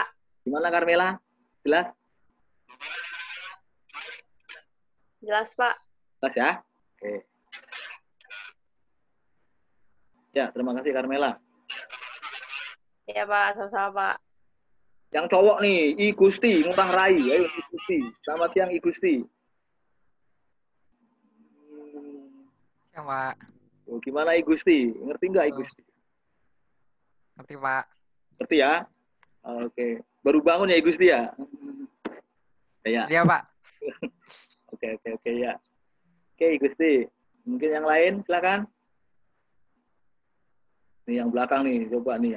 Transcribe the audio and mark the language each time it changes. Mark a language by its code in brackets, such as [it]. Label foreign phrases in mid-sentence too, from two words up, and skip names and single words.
[id] Gimana Carmela? Jelas? Jelas, Pak. Jelas ya? Oke. Ya, terima kasih Carmela. Iya, Pak. Sama-sama, Pak. Yang cowok nih, I Gusti, Ngurah Rai. Ayo I Gusti. Selamat siang I Gusti. Siang, Pak. Oh, gimana I Gusti? Ngerti nggak I Gusti? Ngerti, Pak. Ngerti ya? Oke. Baru bangun ya I Gusti ya? Ya. Iya, Pak. Oke ya. Oke I Gusti. Mungkin yang lain silakan. Nih yang belakang nih, coba nih.